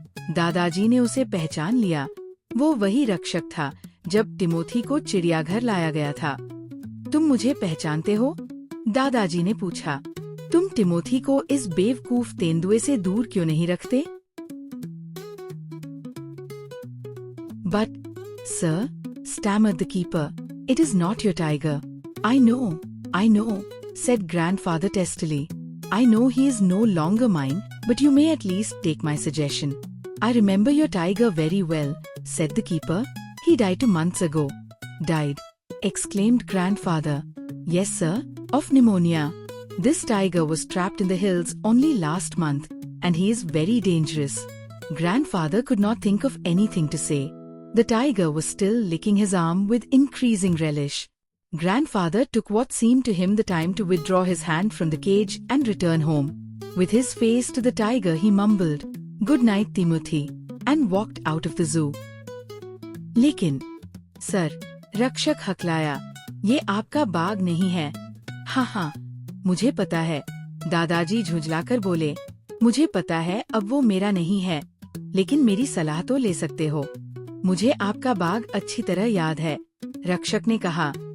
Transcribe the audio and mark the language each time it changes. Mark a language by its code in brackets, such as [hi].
[hi] दादाजी ने उसे पहचान लिया। वो वही रक्षक था जब टिमोथी को चिड़ियाघर लाया गया था। तुम मुझे पहचानते हो? दादाजी ने पूछा। तुम टिमोथी को इस बेवकूफ तेंदुए से दूर क्यों नहीं रखते? [en] But, sir, stammered the keeper, it is not your tiger. I know, said grandfather testily. I know he is no longer mine, but you may at least take my suggestion. I remember your tiger very well, said the keeper. He died 2 months ago. Died, exclaimed grandfather. Yes, sir, of pneumonia. This tiger was trapped in the hills only last month, and he is very dangerous. Grandfather could not think of anything to say. The tiger was still licking his arm with increasing relish. Grandfather took what seemed to him the time to withdraw his hand from the cage and return home. With his face to the tiger he mumbled, "Good night, Timothy," and walked out of the zoo. [hi] लेकिन, sir, रक्षक हकलाया, ये आपका बाग नहीं है। हाँ, मुझे पता है, दादाजी झुंझलाकर बोले। मुझे पता है अब वो मेरा नहीं है, लेकिन मेरी सलाह तो ले सकते हो। मुझे आपका बाग अच्छी तरह याद है, रक्षक ने कहा।